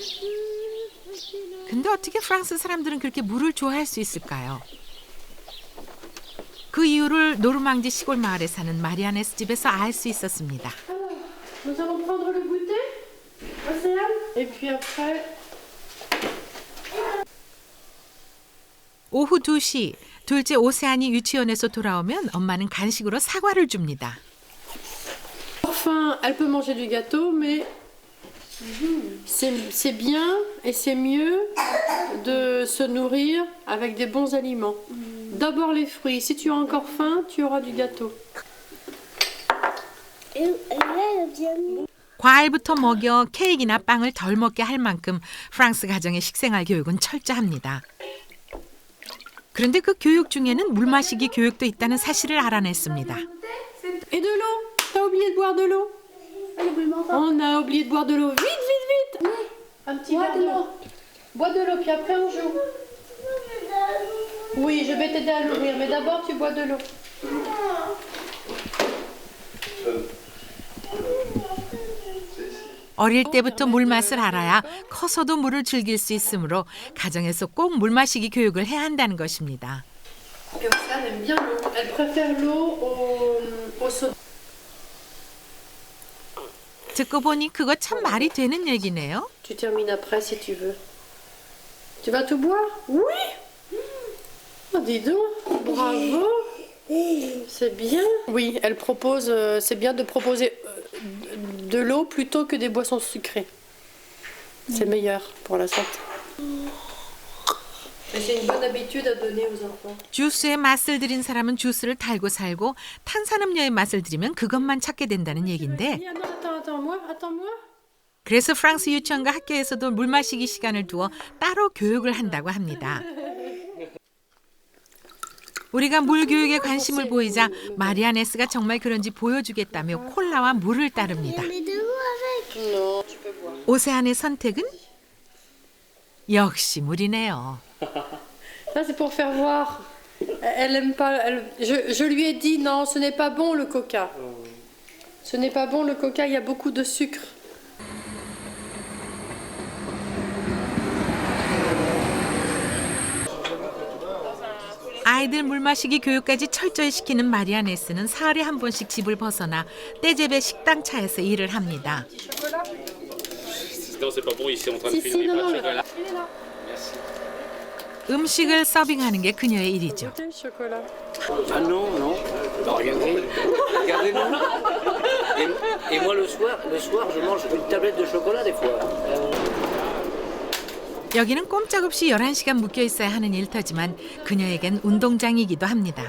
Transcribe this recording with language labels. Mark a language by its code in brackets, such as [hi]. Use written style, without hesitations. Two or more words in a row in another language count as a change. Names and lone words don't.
[ko] 근데 어떻게 프랑스 사람들은 그렇게 물을 좋아할 수 있을까요? 그 이유를 노르망디 시골 마을에 사는 마리아네스 집에서 알 수 있었습니다. [fr] Nous allons prendre le goûter, Océane, et puis après. [ko] 오후 2시 둘째 오세안이 유치원에서 돌아오면 엄마는 간식으로 사과를 줍니다. [fr] Enfin, elle peut manger du gâteau, mais c'est bien et c'est mieux de se nourrir avec des bons aliments. D'abord les fruits. Si tu as encore faim, tu auras du gâteau. [ko] 과일부터 먹여 케이크나 빵을 덜 먹게 할 만큼 프랑스 가정의 식생활 교육은 철저합니다. 그런데 그 교육 중에는 물 마시기 교육도 있다는 사실을 알아냈습니다. [fr] Et de l'eau. T'as oublié de boire de l'eau. On a oublié de boire de l'eau. Vite, vite, vite. Un petit verre d'eau. Bois de l'eau, puis après on joue. Oui, je vais t'aider à l'ouvrir, mais d'abord tu bois de l'eau. [ko] 어릴 때부터 물 맛을 알아야 커서도 물을 즐길 수 있으므로 가정에서 꼭 물 마시기 교육을 해야 한다는 것입니다. [fr] Océane aime bien l'eau. Elle préfère l'eau au soda. [ko] 듣고 보니 그거 참 말이 되는 얘기네요. [fr] Tu termines après si tu veux. Tu vas tout boire? Oui. Oh, dis donc, bravo. C'est bien. Oui, elle propose. C'est bien de proposer de l'eau plutôt que des boissons sucrées. C'est meilleur pour la santé. C'est une bonne habitude à donner aux enfants. [ko] 주스의 맛을 들인 사람은 주스를 달고 살고 탄산음료의 맛을 들이면 그것만 찾게 된다는 얘긴데 [fr] Attends-moi. [ko] 그래서 프랑스 유치원과 학교에서도 물 마시기 시간을 두어 따로 교육을 한다고 합니다. 우리가 물 교육에 관심을 보이자 마리아네스가 정말 그런지 보여주겠다며 콜라와 물을 따릅니다. 오세안의 선택은 역시 물이네요. [fr] Ça c'est pour faire voir. Elle aime pas. Je lui ai dit non, ce n'est pas bon le coca. Ce n'est pas bon le coca. Il y a beaucoup de sucre. [ko] 아이들 물 마시기 교육까지 철저히 시키는 마리아네스는 사흘에 한 번씩 집을 벗어나 떼제베 식당 차에서 일을 합니다. [fr] Non, c'est pas bon, ils sont en train de filmer pas de chocolat. Merci. [ko] 음식을 서빙하는 게 그녀의 일이죠. [fr] Ah non, non. Bah, regardez, regardez-nous. Et moi le soir, je mange une tablette de chocolat des fois. [ko] 여기는 꼼짝없이 11시간 묶여 있어야 하는 일터지만 그녀에겐 운동장이기도 합니다.